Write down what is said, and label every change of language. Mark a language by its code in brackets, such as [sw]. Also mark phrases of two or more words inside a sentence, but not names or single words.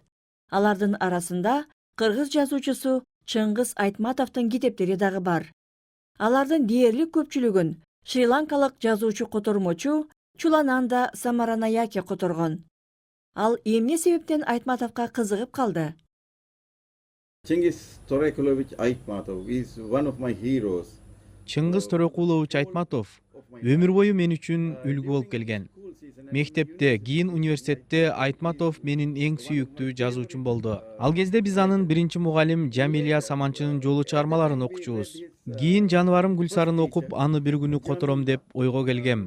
[ky] Алардын арасында кыргыз жазуучусу Чыңгыз Айтматовдун китептери дагы бар. Алардын дээрлик көпчүлүгүн шри-ланкалык жазуучу котормочу Чулананда Самаранаяке которгон. Ал эмне себептен Айтматовго кызыгып калды? [en] Чыңгыз Торайкулович Айтматов is one of my heroes. [ky] Чыңгыз Торайкулович Айтматов өмүр бою мен үчүн үлгү болуп келген. Мектепте, кийин университетте Айтматов менин эң сүйүктүү жазуучум болду. Ал кезде биз анын биринчи мугалим Жамилия Саманчынын жолу чыгармаларын окучубуз. Кийин жаныбарым Гүлсарын окуп, аны бир күнү котором деп ойго келгем.